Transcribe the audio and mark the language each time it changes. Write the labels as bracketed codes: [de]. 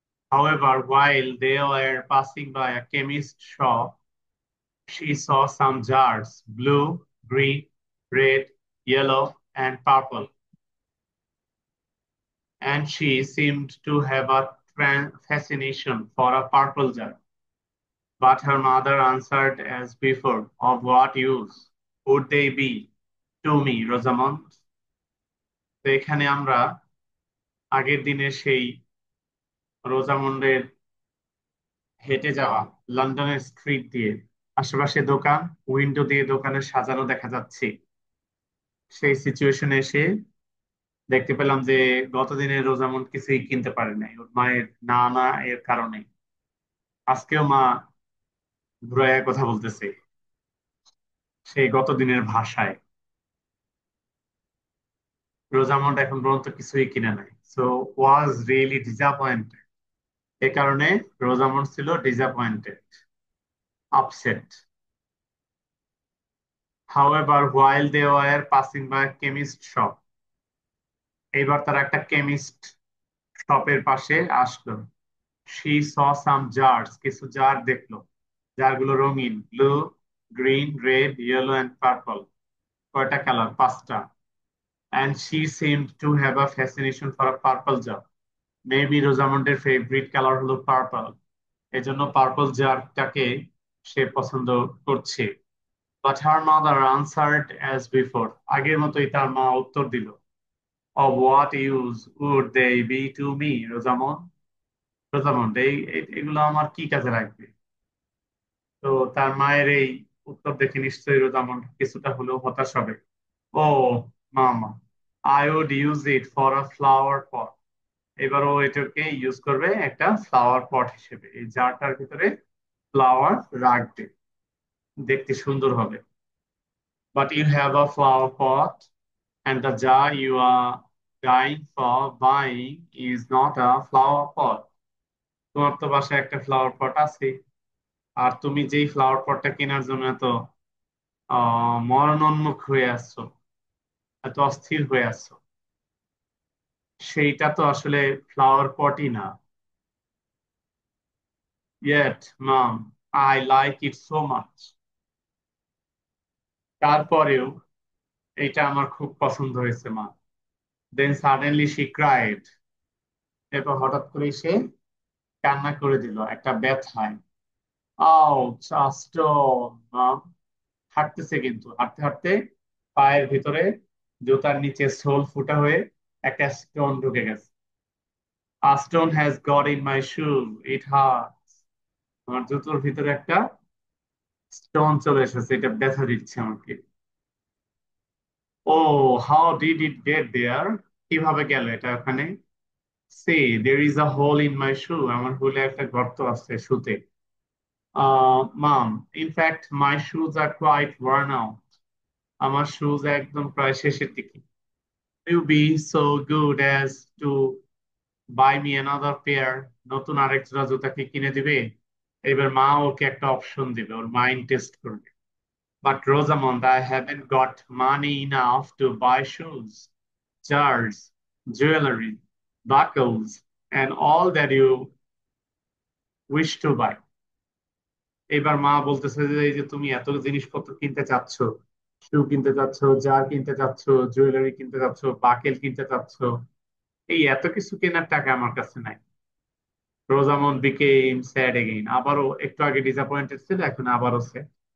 [en] However, while they were passing by a chemist shop, she saw some jars, blue, green, red, yellow, and purple, and she seemed to have a fascination for a purple jar. But her mother answered as before, of what use would they be to me, Rosamond? [bn] তো এখানে আমরা আগের দিনের সেই রোজামন্ডের হেঁটে যাওয়া লন্ডনের street দিয়ে আশেপাশে দোকান, উইন্ডো দিয়ে দোকানের সাজানো দেখা যাচ্ছে। সেই সিচুয়েশনে এসে দেখতে পেলাম যে গতদিনের রোজামন্ড কিছুই কিনতে পারে নাই ওর মায়ের না না এর কারণে। আজকেও মা ঘুরাইয়া কথা বলতেছে সেই গতদিনের ভাষায়। রোজামন্ড এখন পর্যন্ত কিছুই কিনে নাই, [en] So was really disappointed. [bn] এ কারণে রোজামন্ড ছিল disappointed, upset. [en] However, while they were passing by a chemist shop, [bn] এইবার তারা একটা কেমিস্ট শপের পাশে আসলো। [en] She saw some jars, [bn] কিছু জার দেখলো। জারগুলো রঙিন, blue, green, red, yellow and purple. কয়টা কালার? পাঁচটা। [en] And she seemed to have a fascination for a purple jar. [bn] Maybe রোজামন্ডের favourite colour হলো পার্পল, এজন্য পার্পল জারটাকে সে পছন্দ করছে। [en] But her mother answered as before. [bn] আগের মতোই তার মা উত্তর দিল। [en] Of what use would they be to me, Rosamond? [bn] Rosamund, এগুলো আমার কি কাজে লাগবে? তো তার মায়ের এই উত্তর দেখে নিশ্চয়ই রোজামন্ড কিছুটা হলেও হতাশ হবে। [en] Oh mamma, I would use it for a flower pot. [bn] এবার ও এটাকে ইউজ করবে একটা ফ্লাওয়ার পট হিসেবে, এই জারটার ভিতরে ফ্লাওয়ার রাখবে, দেখতে সুন্দর হবে। [en] But you have a flower pot, and the jar you are dying for buying is not a flower pot. [bn] তোমার তো বাসায় একটা ফ্লাওয়ার পট আছে, আর তুমি যেই ফ্লাওয়ার পটটা কেনার জন্য এত মরণোন্মুখ হয়ে আসছো, এত অস্থির হয়ে আসছো, সেইটা তো আসলে ফ্লাওয়ার পটই না। [en] Yet, mom, I like it so much. [bn] তারপরেও এটা আমার খুব পছন্দ হয়েছে মা। [en] Then suddenly she cried. [bn] এরপর হঠাৎ করে সে কান্না করে দিল একটা ব্যথায়। Ouch, stone. হাঁটতেছে, কিন্তু হাঁটতে হাঁটতে পায়ের ভিতরে জুতার নিচে সোল ফুটা হয়ে একটা স্টোন ঢুকে গেছে। [en] A stone has got in my shoe, it hurts. [bn] আমার জুতোর ভিতরে একটা স্টোন চলে এসেছে, এটা ব্যথা দিচ্ছে আমাকে। [en] Oh, how did it get there? [bn] কিভাবে গেল এটা ওখানে? [en] সে, there is a hole in my shoe, [bn] আমার হুলে একটা গর্ত আছে শুতে। [en] Mom, in fact, my shoes are quite worn out. [bn] আমার শুজ একদম প্রায় শেষের দিকে। [en] You be so good as to buy me another pair. [bn] নতুন আরেক জোড়া জুতা কি কিনে দিবে? এবার মা ওকে একটা অপশন দিবে, ওর মাইন্ড টেস্ট করবে। [en] But Rosamond, I haven't got money enough to buy shoes, jars, jewelry, buckles, and all that you wish to buy. [bn] এবার মা বলতেছে যে এই যে তুমি এত জিনিসপত্র কিনতে চাচ্ছ, শু কিনতে চাচ্ছ, জার কিনতে চাচ্ছ, জুয়েলারি কিনতে চাচ্ছ, বাকেল কিনতে চাচ্ছ, এই এত কিছু কেনার টাকা আমার কাছে নাই। রোজামন্ড [en] became sad again, [bn] আবারও একটু আগে ডিসঅ্যাপয়েন্টেড ছিল, এখন আবারও স্যাড।